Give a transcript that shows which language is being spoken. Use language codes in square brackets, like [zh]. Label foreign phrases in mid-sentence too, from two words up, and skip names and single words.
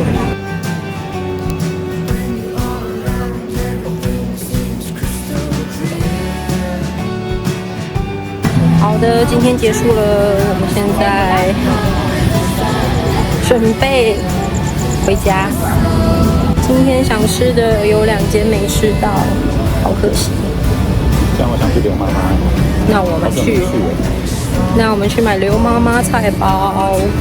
[zh] 好的，今天結束了，我們現在準備回家。今天想吃的有2間沒吃到，好可惜。這樣我想去劉媽媽。那我們去買劉媽媽菜包。